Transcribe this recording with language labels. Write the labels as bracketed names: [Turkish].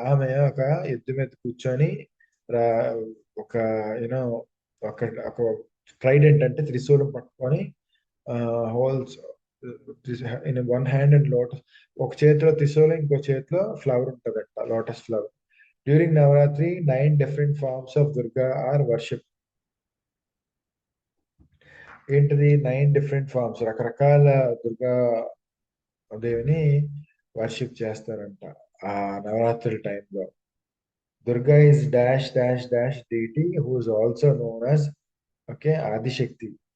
[Telugu] ఆమె ఒక ఎద్దు మీద కూర్చొని ఒక యూనో ఒక ఒక ట్రైడెంట్ అంటే త్రిశూలం పట్టుకొని, [English] holds in one hand and lotus, [Telugu] ఒక చేతిలో త్రిశూలం, ఇంకో చేతిలో ఫ్లవర్ ఉంటుందంట, lotus flower. [English] During Navratri 9 different forms of Durga are worshipped. [Telugu] ఏంటిది? [English] 9 different forms, [Telugu] రకరకాల దుర్గా దేవిని వర్షిప్ చేస్తారంట ఆ నవరాత్రి టైంలో. [English] Durga is dash dash dash deity who is also known as, okay, Adishakti.